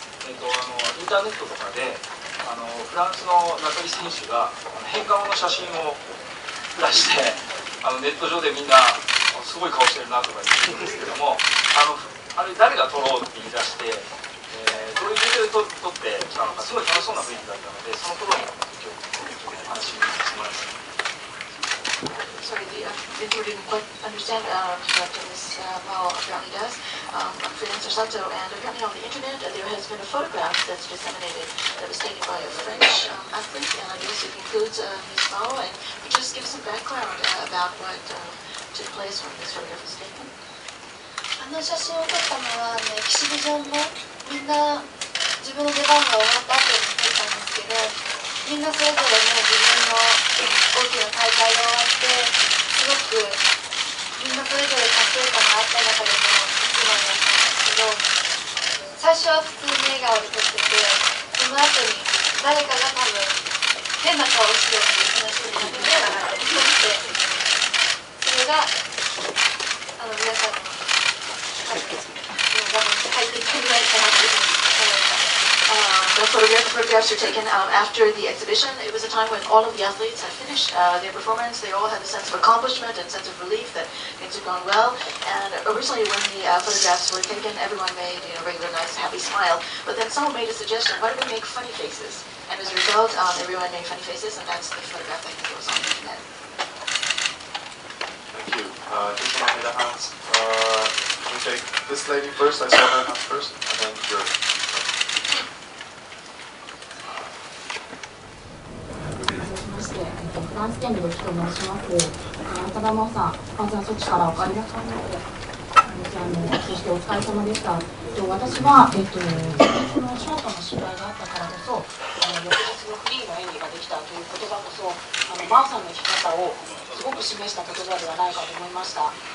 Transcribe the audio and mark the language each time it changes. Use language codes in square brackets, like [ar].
[ja] インターネットとかでフランスのナタリ選手が変顔の写真を出してネット上でみんなすごい顔してるなとか言ってるんですけどもあれ誰が撮ろうって言い出して、どういう理由で撮ってきたのかすごい楽しそうな雰囲気だったのでその頃に今日お話しさせてもらいました。 [en] Sorry, the interviewer didn't quite understand what Ms. Mao apparently does. I'm freelancer Sato, and apparently on the internet there has been a photograph that's disseminated that was taken by a French athlete, and I guess it includes Ms. Mao. And could you just give some background about what took place when this photograph was taken? [ja] あの写真を撮ったのはエキシビジョンのみんな自分の出番が終わった後に撮ったんですけど、みんなそれぞれも自分の大きな大会が終わってすごくみんなそれぞれ達成感があった中での一番だったんですけど、最初は普通に笑顔で撮ってて、その後に誰かが多分変な顔をしようっていう話になって撮ってそれが皆さんの画面に入っていくんじゃないかなっていうふうに思います。 [en] The photographs are taken after the exhibition. It was a time when all of the athletes had finished their performance. They all had a sense of accomplishment and sense of relief that things had gone well. And originally when the photographs were taken, everyone made a regular nice happy smile. But then someone made a suggestion, why don't we make funny faces? And as a result, everyone made funny faces, and that's the photograph that goes on the internet. Thank you. Just one of the hands. Can we take this lady first? I saw her hand first, and then yours. [ja] フランス県でと申します。浅田真央さん、まずはそっちからお帰りなさいませ。そしてお疲れ様でした。私は、そのショートの失敗があったからこそ、翌日のフリーの演技ができたという言葉こそ、真央さんの生き方をすごく示した言葉ではないかと思いました。